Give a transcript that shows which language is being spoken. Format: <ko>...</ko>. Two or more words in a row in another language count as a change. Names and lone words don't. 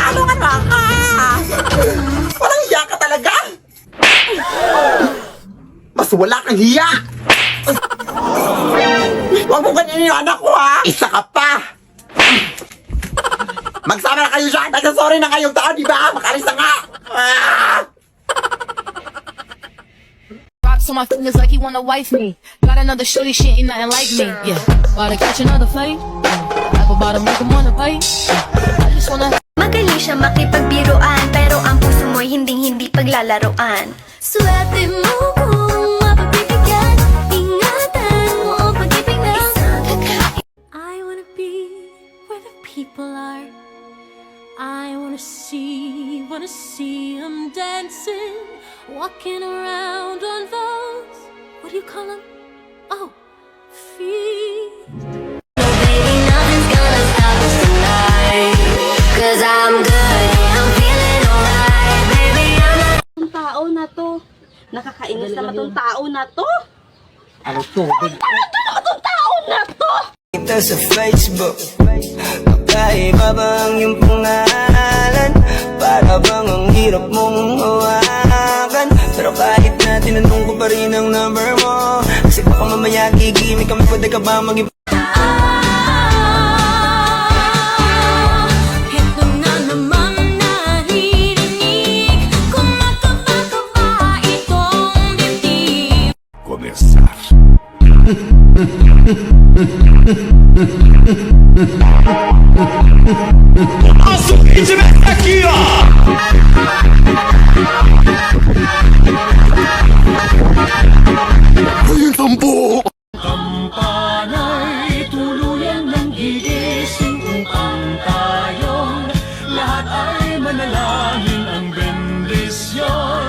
<tl>Ano nga na ka? Walang hiya ka talaga? Mas wala kang hiya! Huwag mo ganyan yung anak ko, ha? Isa ka pa! Magsama na kayo dyan! Nagsasaray na nga yung tao, di ba? Makalis na nga! Ah!</tl> <en>Rocks on my fingers like he wanna wife me. Got another shorty, she ain't nothing like me. Yeah, about to catch another fight. Rap about to make him wanna bite. I just wanna.</en> <tl>Magaling siya makipagbiruan, pero ang puso mo'y hinding-hindi paglalaroan. Swerte mo kung mapagbibigyan. Ingatan mo ang pag-ibig na</tl> <en>I wanna be where the people are. I wanna see them dancing, walking around on those, what do you call them? Oh, feet. Baby, nothing's gonna stop us tonight. 'Cause I'm good, yeah, I'm feeling alright. Baby, I'm not.</en> <tl>Itong tao na to. Nakakainis naman tong tao na to. Ano to? Itong tao na to! Ito sa Facebook, magkaiba ba ang iyong pangalan? Para bang ang hirap mong hawakan? Pero kahit na tinanong ko pa rin ang number mo, kasi baka mamaya gigimik kami, pwede ka ba mag-iba? Ito na naman naririnig, kumakaba-kaba itong dibdib.</tl> <pt>A seguinte meta aqui, ó.</pt> <tl>Ayun, sampo! Kampana'y tuluyan ng gigising upang tayong lahat ay manalangin ang bendisyon.</tl>